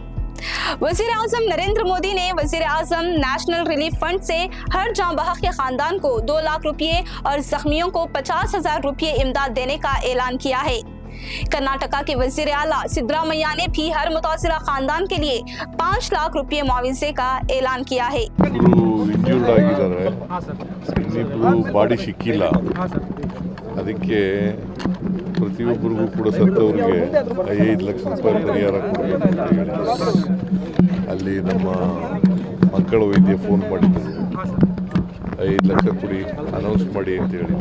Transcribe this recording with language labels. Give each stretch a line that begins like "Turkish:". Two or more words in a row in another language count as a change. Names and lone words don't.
Urdu: وزیر اعظم نریندر مودی نے وزیر اعظم نیشنل ریلیف فنڈ سے ہر جاں بحق کے خاندان کو 2 لاکھ روپے اور زخمیوں کو 50,000 روپے امداد دینے کا اعلان کیا ہے. کرناٹکا کے وزیر اعلیٰ سدارمیا نے بھی ہر متاثرہ خاندان کے لیے 5 لاکھ روپے معاوضے کا اعلان کیا ہے.
Kannada: ಬಾಡಿ ಸಿಕ್ಕಿಲ್ಲ, ಅದಕ್ಕೆ ಪ್ರತಿಯೊಬ್ಬರಿಗೂ ಕೂಡ ಸತ್ತವರಿಗೆ 5 ಲಕ್ಷ ರೂಪಾಯಿ ಪರಿಹಾರ ಕೊಡಬೇಕು ಅಂತ ಹೇಳಿ ಅಲ್ಲಿ ನಮ್ಮ ಮಕ್ಕಳ ವೈದ್ಯ ಫೋನ್ ಮಾಡಿದ್ರು, 5 ಲಕ್ಷ ಕೊಡಿ ಅನೌನ್ಸ್ ಮಾಡಿ ಅಂತ ಹೇಳಿದ್ರು।